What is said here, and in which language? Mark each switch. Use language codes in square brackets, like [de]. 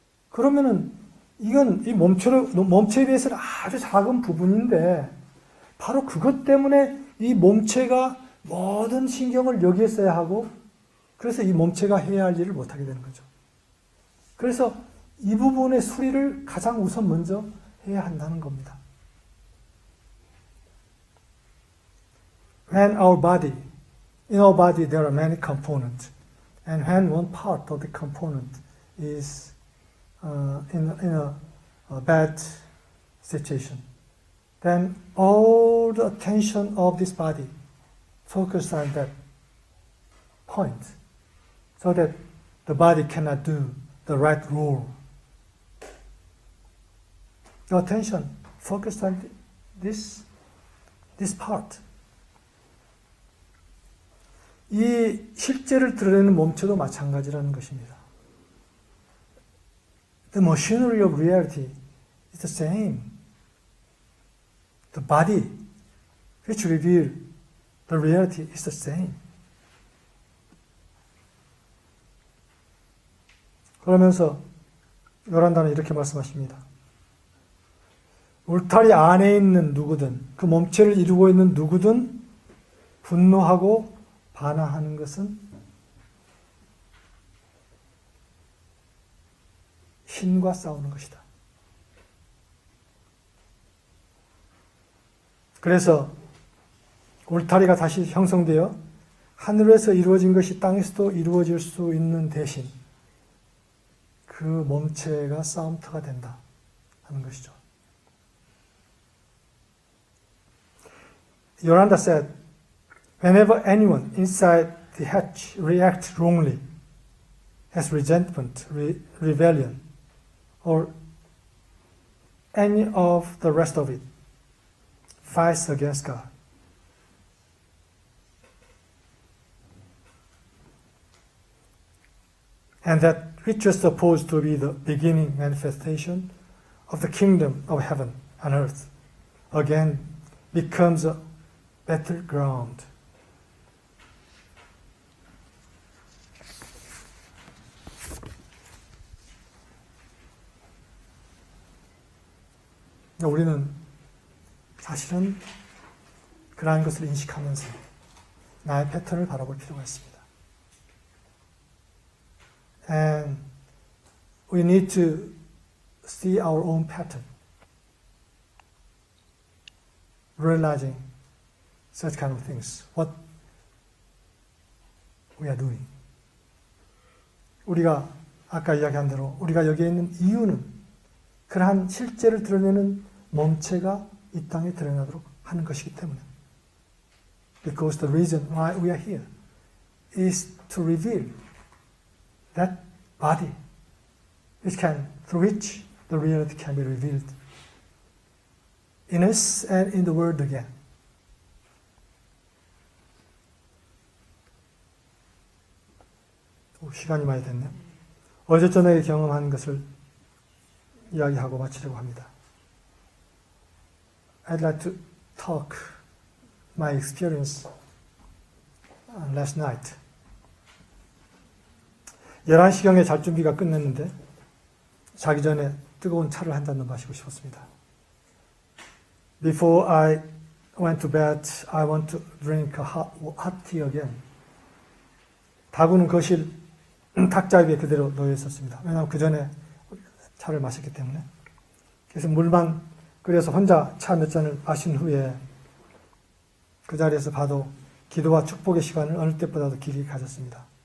[ko] 그러면은 이건 이 몸체에 비해서는 아주 작은 부분인데 바로 그것 때문에 이 몸체가 모든 신경을 여기에 써야 하고 그래서 이 몸체가 해야 할 일을 못하게 되는 거죠. 그래서 이 부분의 수리를 가장 우선 먼저 해야 한다는 겁니다. [en] When our body, in our body there are many components, and when one part of the component is in a bad situation, then all the attention of this body focus on that point, so that the body cannot do the right role. The attention focused on this part. [ko] 이 실제를 드러내는 몸체도 마찬가지라는 것입니다. [en] The machinery of reality is the same. The body which reveals the reality is the same. [ko] 그러면서 요란다는 이렇게 말씀하십니다. 울타리 안에 있는 누구든 그 몸체를 이루고 있는 누구든 분노하고 반항하는 것은 신과 싸우는 것이다. 그래서 울타리가 다시 형성되어 하늘에서 이루어진 것이 땅에서도 이루어질 수 있는 대신 그 몸체가 싸움터가 된다 하는 것이죠. [en] Yolanda said, whenever anyone inside the hatch reacts wrongly, has resentment, rebellion, or any of the rest of it, fights against God. And that which was supposed to be the beginning manifestation of the kingdom of heaven and earth, again becomes a battleground. [ko] 우리는 사실은 그러한 것을 인식하면서 나의 패턴을 바라볼 필요가 있습니다. [en] And we need to see our own pattern, realizing such kind of things, what we are doing. [ko] 우리가 아까 이야기한 대로 우리가 여기에 있는 이유는 그러한 실제를 드러내는 몸체가 이 땅에 드러나도록 하는 것이기 때문에. [en] Because the reason why we are here is to reveal that body through which the reality can be revealed in us and in the world again. [ko] 시간이 많이 됐네요. 어제 저녁에 경험한 것을 이야기하고 마치려고 합니다. [en] I'd like to talk my experience last night. [ko] 11시경에 잘 준비가 끝났는데 자기 전에 뜨거운 차를 한 잔 더 마시고 싶었습니다. [en] Before I went to bed, I want to drink a hot tea again. [ko] 다구는 거실 탁자 위에 그대로 놓여 있었습니다. 왜냐하면 그 전에 차를 마셨기 때문에. 그래서 물만 끓여서 혼자 차 몇 잔을 마신 후에 그 자리에서 봐도 기도와 축복의 시간을 어느 때보다도 길게 가졌습니다.